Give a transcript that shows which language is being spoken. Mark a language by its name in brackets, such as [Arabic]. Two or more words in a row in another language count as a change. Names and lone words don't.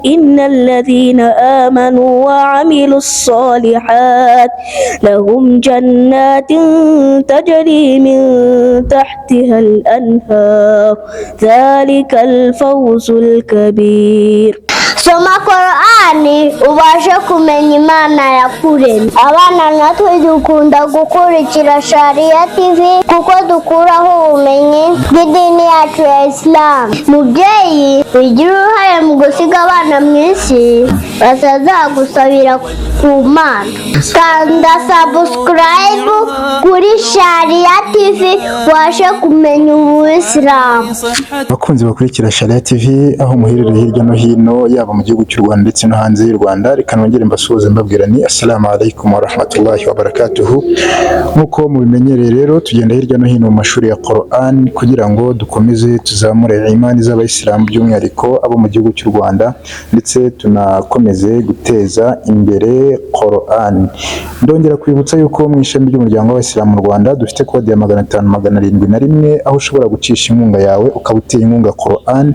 [Arabic] إن الذين آمنوا وعملوا الصالحات لهم جنات تجري من تحتها الأنهار ذلك الفوز الكبير. [Kinyarwanda] Soma Qur'ani ubashe kumenya Imana yakuremye. Abana natwe dukunda gukurikira Sharia TV kuko dukuraho ubumenyi bw'idini yacu ya Islam. Mubyeyi ugira uruhare mu gusiga abana mu isi batazagusabira ku Mana. Kanda subscribe kuri Sharia TV ubashe kumenya Ubuislamu. Bakunzi bakurikira Sharia TV aho muherereye hirya no hino yaba mu gihugu cy'u Rwanda ndetse no hanze y'u Rwanda, reka nongere mbasuhuze mbabwira ni [Arabic] السلام عليكم ورحمة الله وبركاته. [Kinyarwanda] Nkuko mubimenyereye rero tugenda hirya no hino mu mashuri ya Qur'an kugira ngo dukomeze tuzamure imani z'abayisilamu by'umwihariko abo mu gihugu cy'u Rwanda, ndetse tunakomeze guteza imbere Qur'an. Ndongera kwibutsa yuko mu ishami ry'umuryango w'abayisilamu mu Rwanda dufite kode ya 500-701 aho ushobora gucisha inkunga yawe ukaba uteye inkunga Qur'an.